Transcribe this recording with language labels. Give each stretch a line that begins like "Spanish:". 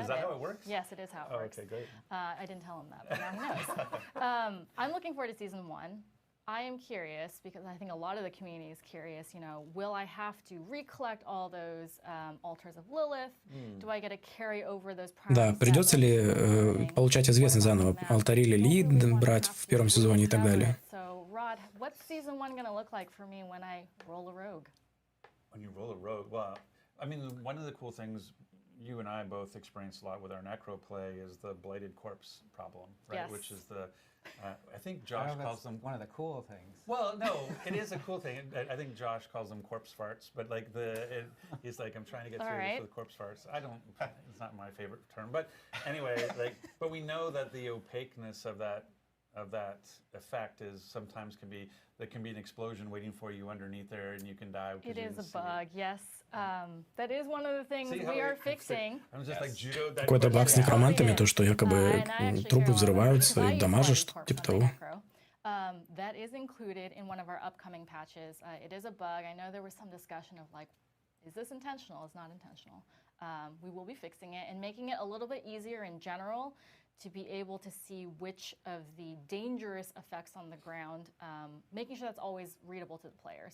English: Is that how it works? Yes, it is how it works. Okay, great. I didn't tell him that, but now he knows. I'm looking forward to season 1. I am curious because I think a lot of the community is curious, will I have to recollect all those altars of Lilith? Do I get to carry over those priors?
Russian: Да, придется ли получать известность заново, алтари Лилит брать в первом сезоне и так далее?
English: So, Rod, what's season 1 going to look like for me when I roll a rogue? When you roll a rogue, well, I mean, one of the cool things you and I both experienced a lot with our Necro play is the blighted corpse problem, right? Yes. Which is I think Josh calls them one of the cool things. Well, no, it is a cool thing. I think Josh calls them corpse farts, but like he's like, I'm trying to get through this with corpse farts. It's not my favorite term, but anyway, but we know that the opaqueness of that effect is sometimes can be an explosion waiting for you underneath there, and you can die. It is a bug, yes. That is one of the things we are fixing. I'm just like judo.
Russian: Какой-то баг с некромантами, то, что якобы трупы взрываются и дамажат, что-то типа того.
English: That is included in one of our upcoming patches. It is a bug. I know there was some discussion of is this intentional? It's not intentional. We will be fixing it and making it a little bit easier in general to be able to see which of the dangerous effects on the ground, making sure that's always readable to the player.